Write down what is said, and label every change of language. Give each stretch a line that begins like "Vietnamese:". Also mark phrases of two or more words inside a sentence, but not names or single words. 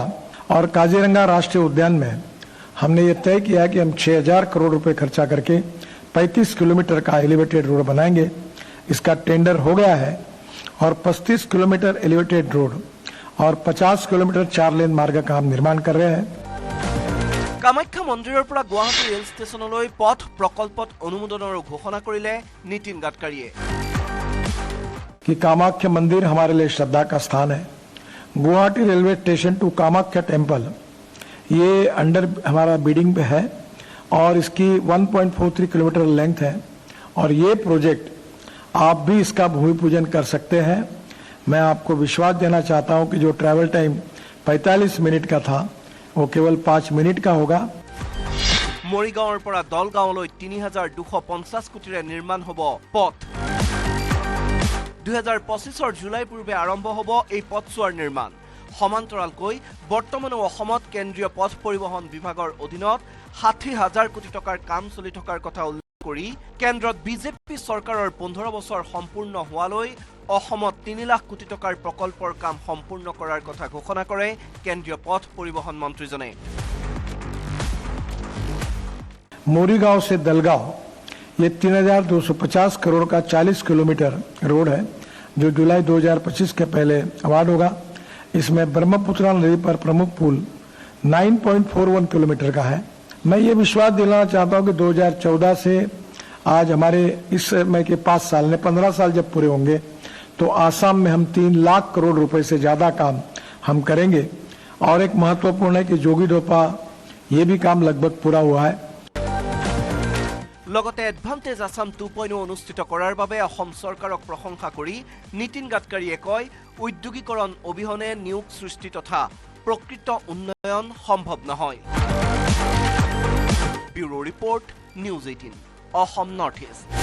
Hindi: और काजीरंगा राष्ट्रीय उद्यान में हमने ये तय किया कि हम 6,000 करोड़ रुपए खर्चा करके 35 किलोमीटर का
English: elevated road
Hindi: बनाएंगे। इसका टेंडर हो गया है और 35 किलोमीटर
English: elevated road
Hindi: और 50 किलोमीटर 4 लेन मार्ग का हम निर्माण कर रहे हैं।
Assamese: কামাখ্যা মন্দিৰৰ পৰা গুৱাহাটী ৰেল ষ্টেচনলৈ পথ প্ৰকল্পত অনুমোদনৰো ঘোষণা কৰিলে নীতিন গাডকাৰীয়ে।
Hindi: कि कामाख्या मंदिर हमारे लिए श्रद्धा का स्थान है। गुवाहाटी
English: railway station to Kamakhya temple
Hindi: ये अंडर हमारा बिडिंग पे है और इसकी 1.43 किलोमीटर लेंथ है। और ये प्रोजेक्ट आप भी इसका भूमि पूजन कर सकते हैं। मैं आपको विश्वास देना चाहता हूं कि जो
English: travel time
Hindi: 45 मिनट का था वो केवल 5 मिनट का होगा।
Assamese: মৰিগাঁৱৰ পৰা দলগাঁৱলৈ 3,250 কোটিৰে নিৰ্মাণ হ'ব পথ। 2025 জুলাই পূৰ্বে আৰম্ভ হ'ব এই পথছোৱাৰ নিৰ্মাণ। সমান্তৰালকৈ বৰ্তমানে অসমত কেন্দ্ৰীয় পথ পৰিবহণ বিভাগৰ অধীনত 60,000 কোটি টকাৰ কাম চলি থকাৰ কথা উল্লেখ কৰি কেন্দ্ৰত বিজেপি চৰকাৰৰ 15 বছৰ সম্পূৰ্ণ হোৱালৈ অসমত 3 লাখ কোটি টকাৰ প্ৰকল্পৰ কাম সম্পূৰ্ণ কৰাৰ কথা ঘোষণা কৰে কেন্দ্ৰীয় পথ পৰিবহণ মন্ত্ৰীজনে।
Hindi: मोरीगांव से दलगांव ये 3,250 करोड़ का 40 किलोमीटर रोड है जो जुलाई 2025 के पहले अवार्ड होगा। इसमें ब्रह्मपुत्रा नदी पर प्रमुख पुल 9.41 किलोमीटर का है। मैं ये विश्वास दिलाना चाहता हूं कि 2014 से आज हमारे इस समय के 5 साल ने 15 साल जब पूरे होंगे तो आसाम में हम 3 लाख करोड़ रुपए से ज्यादा काम हम करेंगे। और एक महत्वपूर्ण है कि जोगीडोपा ये भी काम लगभग पूरा हुआ है।
Assamese: লগতে এডভান্টেজ আসাম 2.0 অনুষ্ঠিত কৰাৰ বাবে অসম চৰকাৰক প্ৰশংসা কৰি নীতিন গাডকাৰীয়ে কয় উদ্যোগীকৰণ অবিহনে নিয়োগ সৃষ্টি তথা প্ৰকৃত উন্নয়ন সম্ভৱ নহয়।
English: bureau report
Assamese: নিউজ 18 অসম
English: North East.